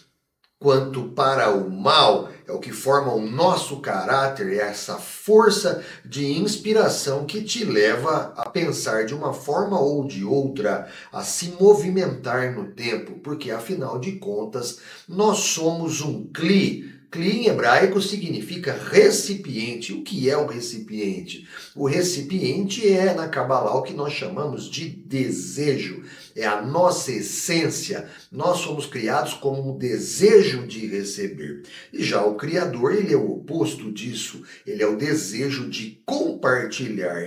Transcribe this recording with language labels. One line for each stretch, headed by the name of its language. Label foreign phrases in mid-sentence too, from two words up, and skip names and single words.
Portuguese: quanto para o mal, é o que forma o nosso caráter, é essa força de inspiração que te leva a pensar de uma forma ou de outra, a se movimentar no tempo, porque afinal de contas, nós somos um Kli. Kli em hebraico significa recipiente. O que é o recipiente? O recipiente é, na Kabbalah, o que nós chamamos de desejo. É a nossa essência. Nós somos criados como um desejo de receber. E já o Criador, ele é o oposto disso. Ele é o desejo de compartilhar.